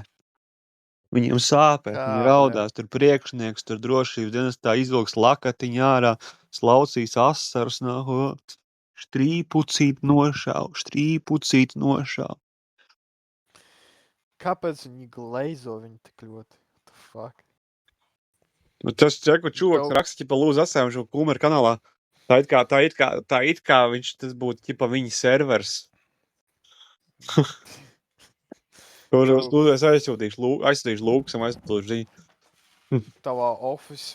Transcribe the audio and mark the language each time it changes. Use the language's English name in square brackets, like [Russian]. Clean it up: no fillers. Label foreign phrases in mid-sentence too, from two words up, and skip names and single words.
[Latvian] Viņiem sāpēs, viņi raudās, tur priekšnieks, tur drošības dienestā izvilks lakatiņu ārā, slaucīs asarus, štrīpucīt nošāv. Kāpēc viņi gleizo viņu tik ļoti? [English] What the fuck? [Latvian] Tas čeku čūvaks raksta, ķipa lūdzu asēm šo Kūmeru kanālā. Tā it kā tas būtu ķipa viņa servers. Kur es aizsūtīšu Lūksam, aizsūtīšu ziņu. Tavā office